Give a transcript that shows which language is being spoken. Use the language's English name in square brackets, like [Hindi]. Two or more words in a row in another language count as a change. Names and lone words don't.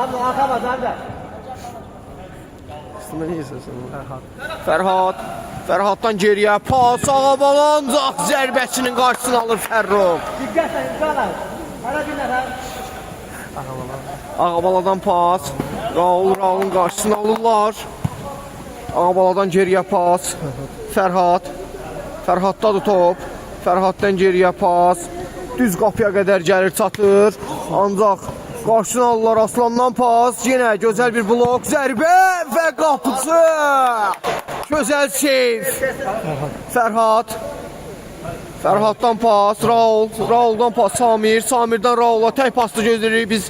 [Azerbaijani] Fərhaddan geriyə pas, Ağabala ancaq zərbəsinin qarşısını alır Fərrux. Ağabaladan pas, Raulun qarşısını alırlar. Ağabaladan geriyə pas, Fərhaddadır top, Fərhaddan geriyə pas, düz qapıya qədər gəlir, çatır, ancaq qarşısını alırlar. Aslandan pas, yenə gözəl bir blok, zərbə və qapısı. Gözəl seyf. Fərhaddan pas, Rauldan pas, Samirdən Raula tək paslı gözləyirik biz.